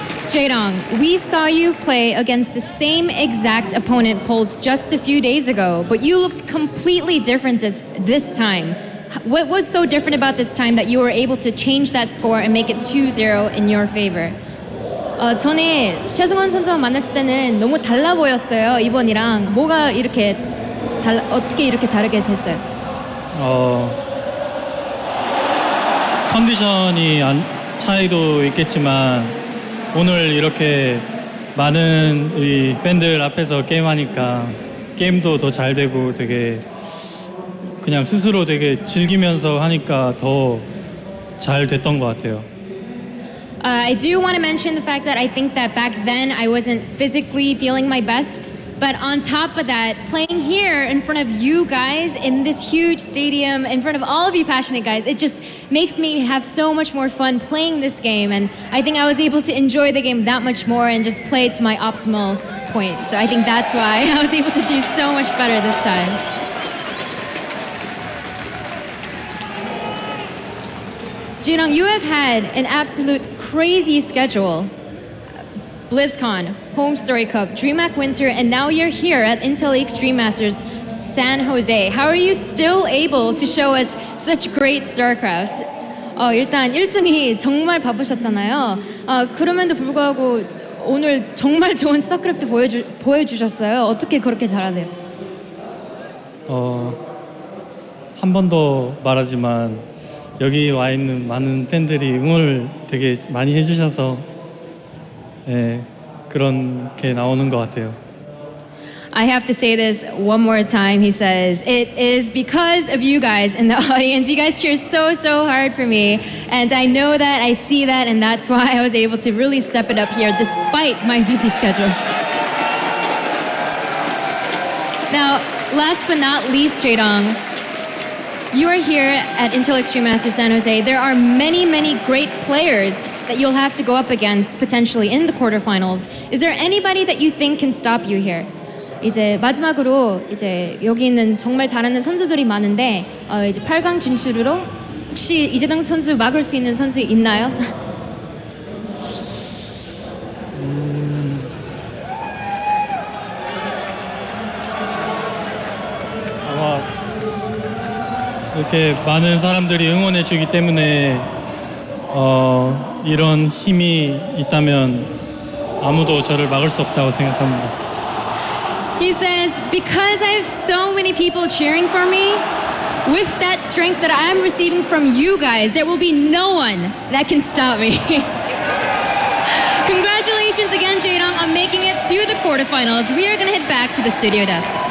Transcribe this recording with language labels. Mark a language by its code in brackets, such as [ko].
[en] Jaedong, we saw you play against the same exact opponent, Polt, just a few days ago, but you looked completely different this time. What was so different about this time that you were able to change that score and make it 2-0 in your favor? [ko] 전에 최승원 선수와 만났을 때는 너무 달라 보였어요, 이번이랑. 뭐가 이렇게 어떻게 이렇게 다르게 됐어요? 컨디션이 차이도 있겠지만 오늘 이렇게 많은 우리 팬들 앞에서 게임하니까 게임도 더 잘 되고 되게 그냥 스스로 되게 즐기면서 하니까 더 잘 됐던 것 같아요. [en] I do want to mention the fact that I think that back then I wasn't physically feeling my best, but on top of that, playing here in front of you guys in this huge stadium, in front of all of you passionate guys, it just makes me have so much more fun playing this game, and I think I was able to enjoy the game that much more and just play it to my optimal point. So I think that's why I was able to do so much better this time. Jaedong, you have had an absolute crazy schedule. BlizzCon, Home Story Cup, DreamHack Winter, and now you're here at Intel Extreme Masters San Jose. How are you still able to show us such great StarCraft? [ko] 일단 일정이 정말 바쁘셨잖아요. 그럼에도 불구하고 오늘 정말 좋은 스타크래프트 보여주셨어요. 어떻게 그렇게 잘하세요? 한 번 더 말하지만 여기 와 있는 많은 팬들이 응원을 되게 많이 해주셔서 그렇게 나오는 것 같아요. [en] I have to say this one more time. He says, it is because of you guys in the audience. You guys cheer so, so hard for me. And I know that, I see that, and that's why I was able to really step it up here despite my busy schedule. Now, last but not least, Jaedong, you are here at Intel Extreme Masters San Jose. There are many, many great players that you'll have to go up against potentially in the quarterfinals. Is there anybody that you think can stop you here? [ko] 이제 마지막으로 이제 여기 있는 정말 잘하는 선수들이 많은데 이제 8강 진출으로 혹시 이재동 선수 막을 수 있는 선수 있나요? 아마 이렇게 많은 사람들이 응원해 주기 때문에 이런 힘이 있다면 아무도 저를 막을 수 없다고 생각합니다. [en] He says, because I have so many people cheering for me, with that strength that I'm receiving from you guys, there will be no one that can stop me. Congratulations again, Jaedong, on making it to the quarterfinals. We are going to head back to the studio desk.